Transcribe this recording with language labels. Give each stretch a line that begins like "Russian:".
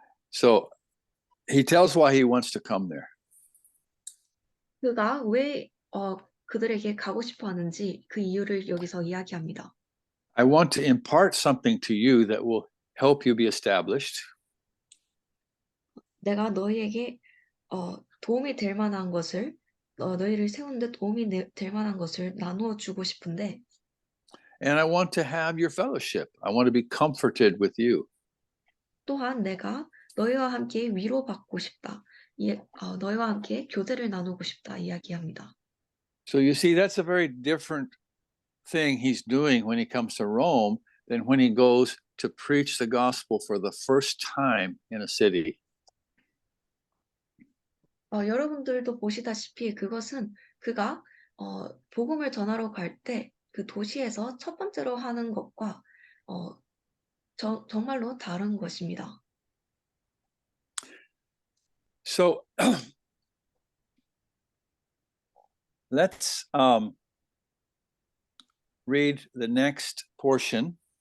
English: So he tells why he wants to come there.
Korean: 그가 왜 그들에게 가고 싶어 하는지 그 이유를 여기서 이야기합니다.
English: I want to impart something to you that will help you be established.
Korean: 내가 너희에게 도움이 될 만한 것을 너희를 세우는데 도움이 될 만한 것을 나누어 주고 싶은데
English: And I want to have your fellowship. I want to be comforted with you.
Korean: 또한 내가 너희와 함께 위로받고 싶다. 너희와 함께 교제를 나누고 싶다 이야기합니다.
English: So you see, that's a very different thing he's doing when he comes to Rome than when he goes to preach the gospel for the first time in a city.
Korean: 여러분들도 보시다시피 그것은 그가 복음을 전하러 갈 때 그 도시에서 첫 번째로 하는 것과 정말로 다른 것입니다.
English: So let's read the next portion.